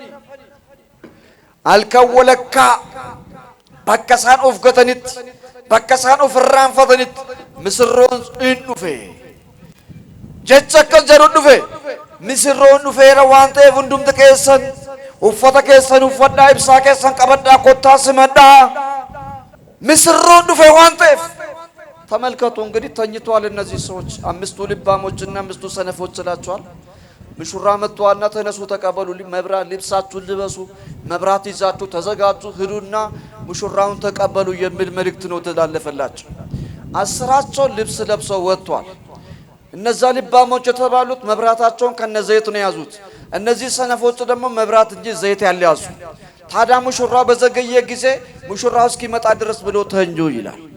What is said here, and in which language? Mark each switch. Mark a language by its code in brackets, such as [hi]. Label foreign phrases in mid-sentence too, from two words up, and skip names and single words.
[om] halkan walakkaa bakka isaan of gatanitti bakka isaan of irraanfatanitti misirroon hin dhufe jecha akkas jedhu dhufe misirroon dhufeera waan ta'eef hundumti keessan uffata keessan uffadhaa ibsaa keessan qabadhaa kottaa simadhaa misirroon dhufe waan ta'eef [am] ተመልከቱ እንግዲህ ተኝቷል እነዚህ ሰዎች አምስቱ ልባሞችና አምስቱ ሰነፎች እላቸዋል ምሽራ መጥቷልና ተነሱ ተቀበሉ መብራት ልብሳችሁን ልበሱ መብራት ይዛችሁ ተዘጋጁ ሂዱና ሙሽራውን ተቀበሉ የሚል መልእክት ነው ተላለፈላቸው አስራቸው ልብስ ለብሰው ወጥቷል እነዛ ልባሞች የተባሉት መብራታቸውን ከነዘይት ነው ያዙት እነዚህ ሰነፎች ደግሞ መብራት እንጂ ዘይት ያልያዙ። ታዲያ ሙሽራው በዘገየ ጊዜ ሙሽራው እስኪመጣ ድረስ ብሎ ተንጆ ይላል።